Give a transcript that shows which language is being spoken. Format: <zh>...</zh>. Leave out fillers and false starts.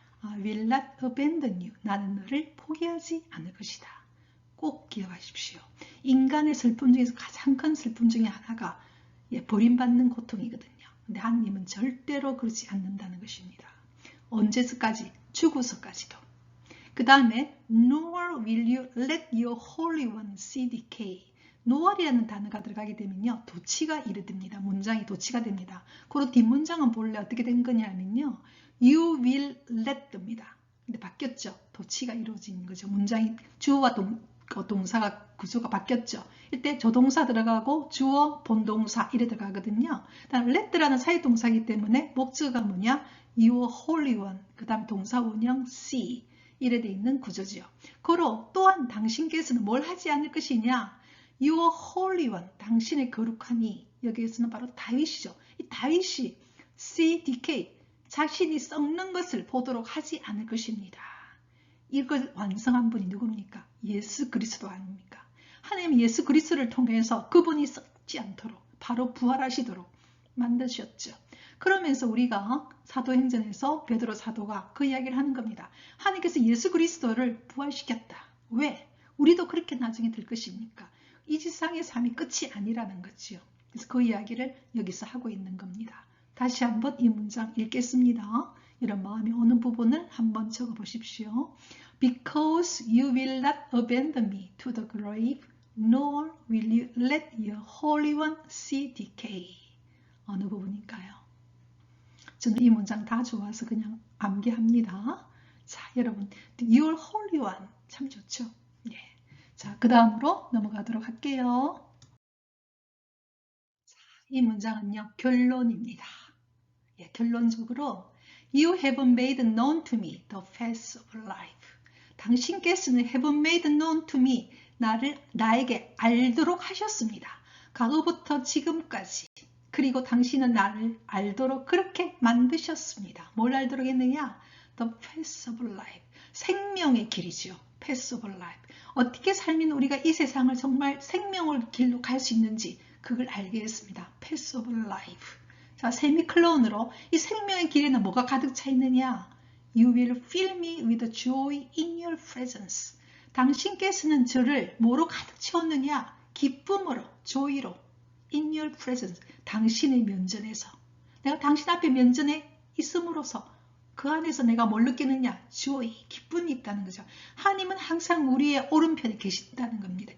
<en>I will not abandon you.</en> <ko>나는 너를 포기하지 않을 것이다. 꼭 기억하십시오. 인간의 슬픔 중에서 가장 큰 슬픔 중에 하나가 버림받는 고통이거든요. 근데 하나님은 절대로 그렇지 않는다는 것입니다. 언제서까지? 죽어서까지도. 그 다음에</ko> <en>nor will you let your holy one see decay.</en> <ko>nor이라는 단어가 들어가게 되면요. 도치가 이르됩니다. 문장이 도치가 됩니다. 그리고 뒷문장은 본래 어떻게 된 거냐면요.</ko> <en>you will let</en> <ko>됩니다. 근데 바뀌었죠. 도치가 이루어진 거죠. 문장이 주어와 동사가 구조가 바뀌었죠. 이때 조동사 들어가고 주어, 본동사 이래 들어가거든요. 다음 let라는 사회동사이기 때문에 목적어가 뭐냐?</ko> <en>your holy one.</en> <ko>그 다음 동사 원형 see 이래 돼 있는 구조지요. 그로 또한 당신께서는 뭘 하지 않을 것이냐?</ko> <en>your holy one.</en> <ko>당신의 거룩하니. 여기에서는 바로 다윗이죠. 이 다윗이</ko> <en>see decay.</en> <ko>자신이 썩는 것을 보도록 하지 않을 것입니다. 이걸 완성한 분이 누굽니까? 예수 그리스도 아닙니까? 하나님 예수 그리스도를 통해서 그분이 썩지 않도록 바로 부활하시도록 만드셨죠. 그러면서 우리가 사도행전에서 베드로 사도가 그 이야기를 하는 겁니다. 하나님께서 예수 그리스도를 부활시켰다. 왜? 우리도 그렇게 나중에 될 것입니까? 이 지상의 삶이 끝이 아니라는 거지요. 그래서 그 이야기를 여기서 하고 있는 겁니다. 다시 한번 이 문장 읽겠습니다. 이런 마음이 오는 부분을 한번 적어 보십시오.</ko> <en>Because you will not abandon me to the grave, nor will you let your Holy One see decay.</en> <ko>어느 부분일까요? 저는 이 문장 다 좋아서 그냥 암기합니다. 자, 여러분,</ko> <en>Your Holy One</en> <ko>참 좋죠? 예. 자, 그 다음으로 넘어가도록 할게요. 자, 이 문장은요, 결론입니다. 예, 결론적으로</ko> <en>You have made known to me the facts of life.</en> <ko>당신께서는</ko> <en>have made known to me,</en> <ko>나에게 알도록 하셨습니다. 과거부터 지금까지. 그리고 당신은 나를 알도록 그렇게 만드셨습니다. 뭘 알도록 했느냐?</ko> <en>The path of life.</en> <ko>생명의 길이죠.</ko> <en>path of life.</en> <ko>어떻게 살면 우리가 이 세상을 정말 생명의 길로 갈 수 있는지 그걸 알게 했습니다.</ko> <en>path of life.</en> <ko>자, 세미클론으로 이 생명의 길에는 뭐가 가득 차 있느냐?</ko> <en>You will fill me with joy in your presence.</en> <ko>당신께서는 저를 뭐로 가득 채웠느냐? 기쁨으로, joy로.</ko> <en>In your presence.</en> <ko>당신의 면전에서. 내가 당신 앞에 면전에 있음으로써 그 안에서 내가 뭘 느끼느냐? joy, 기쁨이 있다는 거죠. 하나님은 항상 우리의 오른편에 계신다는 겁니다.</ko>